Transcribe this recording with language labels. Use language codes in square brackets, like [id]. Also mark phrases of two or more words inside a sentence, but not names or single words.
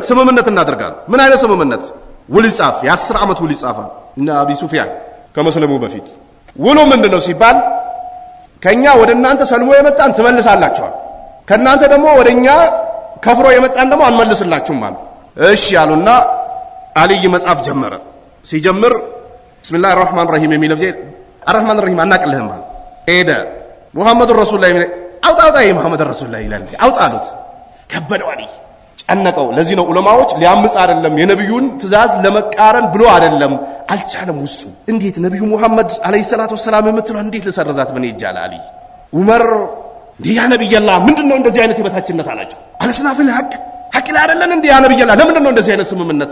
[am] ስምምነት እናደርጋለን። ምን አይነት ስምምነት? ውል ይጻፍ። የ10 ዓመት ውል ይጻፋል። እና አቢ ሱፊያን ከመስለሙ በፊት ውሉ ምንድነው ሲባል ከኛ ወደ እናንተ ሰልሞ የመጣን ትመልሳላችኋል፣ ከናንተ ደግሞ ወደኛ ከፍሮ የመጣን ደግሞ አንመልስላችሁም ማለት። እሺ ያሉና አልይ መጻፍ ጀመረ። ሲጀምር [ar] بسم الله الرحمن الرحيم [am] የሚለው ጀ [ar] الرحمن الرحيم [am] አናቀልህም ማለት ሄደ። [ar] محمد رسول الله [am] አውጣ [ar] محمد رسول الله [am] ይላል። አውጣ አሉት። ከበደው አልይ ጨነቀው። ለዚህ ነው ዑለማዎች ሊያምጽ አይደለም የነብዩን ትእዛዝ ለመቃረን ብሎ አይደለም አልቻለም ውስጡ። እንዴት ነብዩ ሙሐመድ [ar] عليه الصلاة والسلام [am] የምትለው እንዴት ለሰርዛት ምን ይጃል አሊ ዑመር [ar] يا نبي الله [am] ምንድነው እንደዚህ አይነት የበታችነት አላቸው። አለስናፍል ሐቅ ላይ አይደለም እንዴ [ar] يا نبي الله [am] ለምንድነው እንደዚህ አይነት ስምምነት?